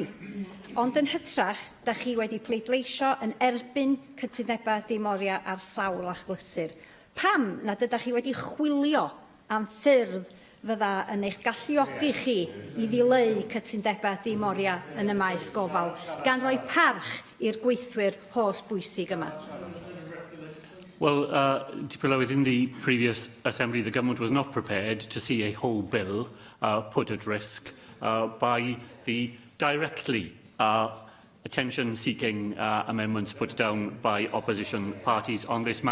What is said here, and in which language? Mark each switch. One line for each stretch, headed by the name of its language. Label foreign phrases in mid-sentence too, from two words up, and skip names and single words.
Welsh: Ond yn hytrach, ydych chi wedi pleidleisio yn erbyn cytundebau dim oriau ar sawl achlysur. Pam nad ydych chi wedi chwilio am ffyrdd fydda yn eich galluogi chi i ddileu cytundebau dim oriau yn y maes gofal, gan roi parch i'r gweithwyr holl bwysig yma?
English: Well, within the previous Assembly, the government was not prepared to see a whole bill put at risk by the directly attention-seeking amendments put down by opposition parties on this matter.